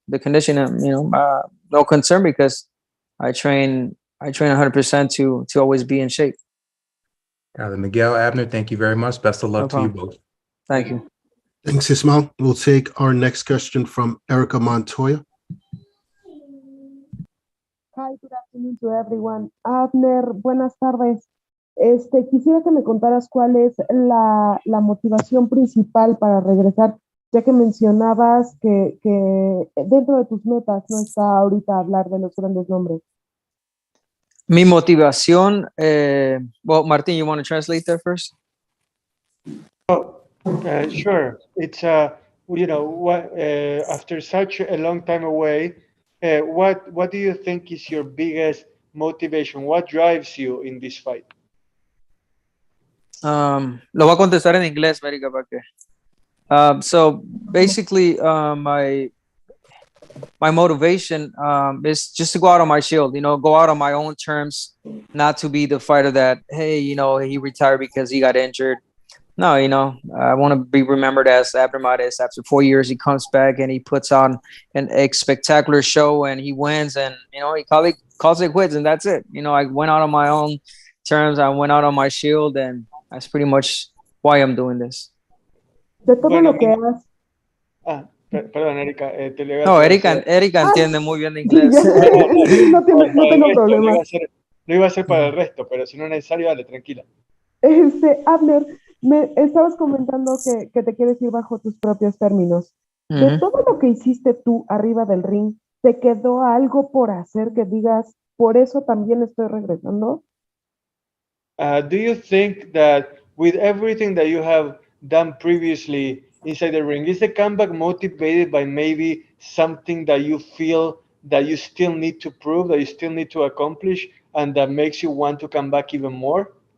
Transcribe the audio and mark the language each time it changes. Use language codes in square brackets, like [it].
[en] The conditioning, you know, no concern, because I train 100% to always be in shape. Got it. Miguel, Abner, thank you very much. Best of luck to you both. Thank you. Thanks, Ismail. We'll take our next question from Erica Montoya. Hi, good afternoon to everyone. [es] Abner, buenas tardes. Quisiera que me contaras cuál es la motivación principal para regresar, ya que mencionabas que dentro de tus metas no está ahorita hablar de los grandes nombres. Mi motivación, [en] well, Martin, you want to translate that first? Sure. It's you know, what after such a long time away, what do you think is your biggest motivation? What drives you in this fight? [es] Lo voy a contestar en inglés, América, para que. [en] So basically, my motivation is just to go out on my shield, you know, go out on my own terms, not to be the fighter that, hey, you know, he retired because he got injured. No, you know, I want to be remembered as Abner Mares. After 4 years, he comes back and he puts on a spectacular show and he wins, and, you know, he calls it quits, and that's it. You know, I went out on my own terms. I went out on my shield, and that's pretty much why I'm doing this. [es] De todo lo que has. Perdón, Erika. No, Erika entiende muy bien de inglés. No tengo problema. Lo iba a hacer para el resto, pero si no es necesario, dale, tranquila. Abner, me estabas comentando que te quieres ir bajo tus propios términos. De todo lo que hiciste tú arriba del ring, ¿te quedó algo por hacer que digas, por eso también estoy regresando? [en] Do you think that with everything that you have done previously inside the ring, is the comeback motivated by maybe something that you feel that you still need to prove, that you still need to accomplish, and that makes you want to come back even more?